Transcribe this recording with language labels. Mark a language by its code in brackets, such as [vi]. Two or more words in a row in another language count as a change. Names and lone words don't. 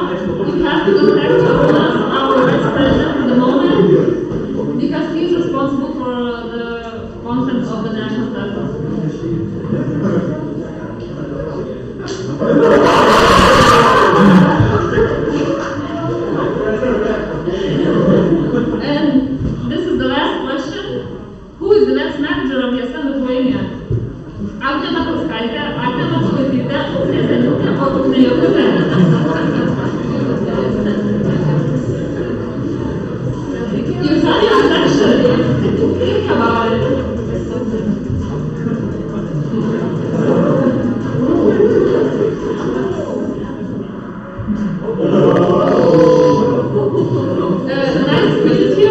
[en] you have to contact our Vice President at the moment, because he is responsible for the content of the national platform. And this is the last question. Who is the next manager of ESN Lithuania? Agnė Matauskaitė, Agnė Matauskaitytė, Ugnė Zeniūtė, o Ugnė Jokutė. You've done your section. Think about it. Nice to meet you.